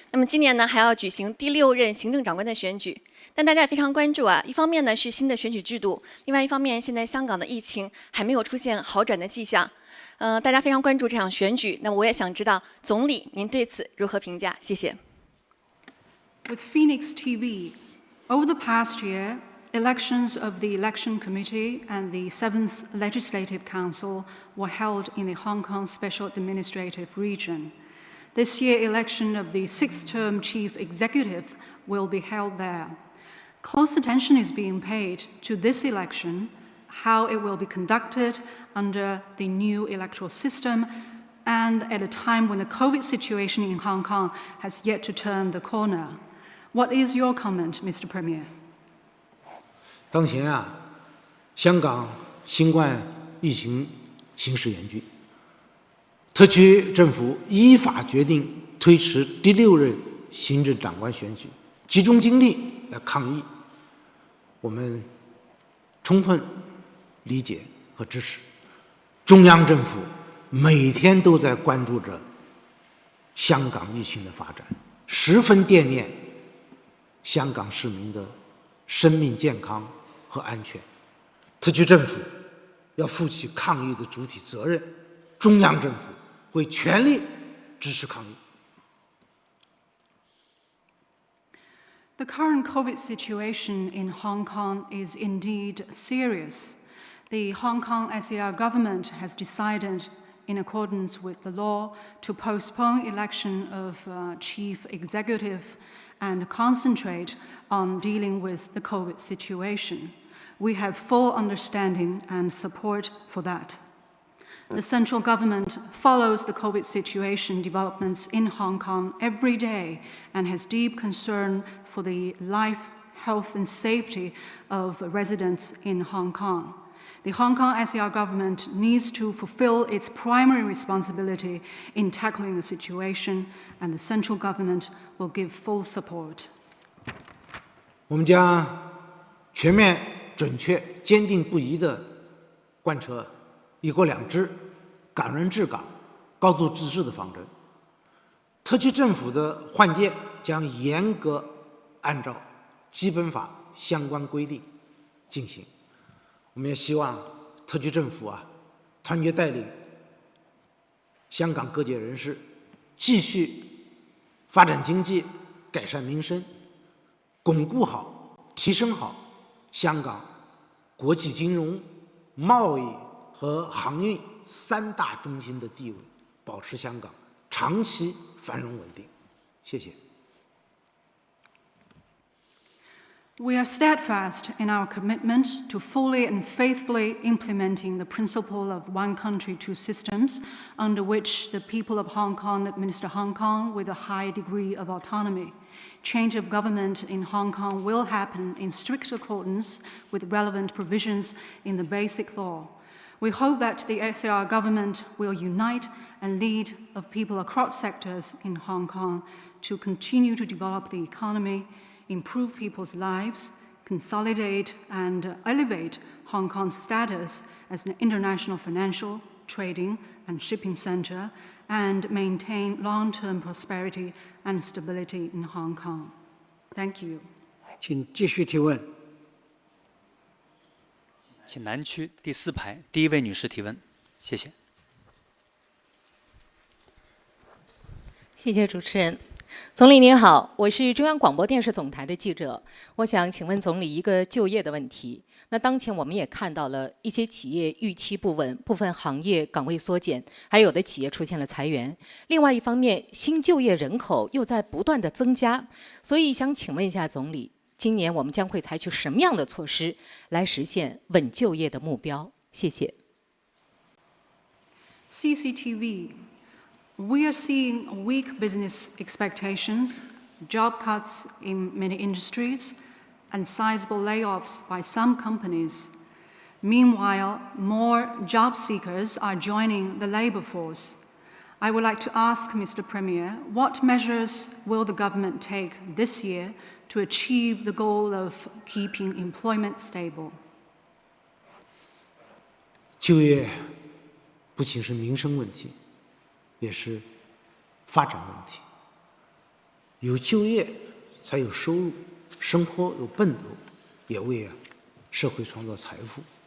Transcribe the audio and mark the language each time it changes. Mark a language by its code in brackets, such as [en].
[zh] 那么今年呢还要举行第6任行政长官的选举。但大家也非常关注啊，一方面呢是新的选举制度，另外一方面现在香港的疫情还没有出现好转的迹象。大家非常关注这场选举，那我也想知道总理您对此如何评价？谢谢。 [en] With Phoenix TV, over the past year, elections of the Election Committee and the 7th Legislative Council were held in the Hong Kong Special Administrative Region. This year, election of the 6th-term Chief Executive will be held there. Close attention is being paid to this election, how it will be conducted under the new electoral system, and at a time when the COVID situation in Hong Kong has yet to turn the corner. What is your comment, Mr. Premier? [zh] 当前啊，香港新冠疫情形势严峻，特区政府依法决定推迟第6任行政长官选举，集中精力来抗疫，我们充分理解和支持。中央政府每天都在关注着香港疫情的发展，十分惦念香港市民的生命健康和安全。特区政府要负起抗疫的主体责任，中央政府会全力支持抗疫。 [en] The current COVID situation in Hong Kong is indeed serious. The Hong Kong SAR government has decided, in accordance with the law, to postpone election of chief executive and concentrate on dealing with the COVID situation. We have full understanding and support for that. The central government follows the COVID situation developments in Hong Kong every day and has deep concern for the life, health, and safety of residents in Hong Kong. The Hong Kong SAR government needs to fulfill its primary responsibility in tackling the situation, and the central government will give full support. [zh] 我们将全面、准确、坚定不移地贯彻一国两制、港人治港、高度自治的方针。特区政府的换届将严格按照基本法相关规定进行。我们也希望特区政府团结带领香港各界人士，继续发展经济、改善民生，巩固好、提升好香港国际金融、贸易和航运3大中心的地位，保持香港长期繁荣稳定。谢谢。 [en] We are steadfast in our commitment to fully and faithfully implementing the principle of one country, two systems, under which the people of Hong Kong administer Hong Kong with a high degree of autonomy. Change of government in Hong Kong will happen in strict accordance with relevant provisions in the Basic Law. We hope that the SAR government will unite and lead of people across sectors in Hong Kong to continue to develop the economy, improve people's lives, consolidate and elevate Hong Kong's status as an international financial, trading and shipping center, and maintain long-term prosperity and stability in Hong Kong. Thank you. [zh] 请继续提问。请南区第4排第1位女士提问，谢谢。谢谢主持人。总理您好，我是中央广播电视总台的记者，我想请问总理一个就业的问题。那当前我们也看到了一些企业预期不稳，部分行业岗位缩减，还有的企业出现了裁员。另外一方面，新就业人口又在不断的增加，所以想请问一下总理，今年我们将会采取什么样的措施来实现稳就业的目标？谢谢。 [en] CCTV. We are seeing weak business expectations, job cuts in many industries, and sizable layoffs by some companies. Meanwhile, more job seekers are joining the labor force. I would like to ask Mr. Premier, what measures will the government take this year to achieve the goal of keeping employment stable? [zh] 就业不仅是民生问题，也是发展问题。有就业才有收入，生活有奔头，也为社会创造财富。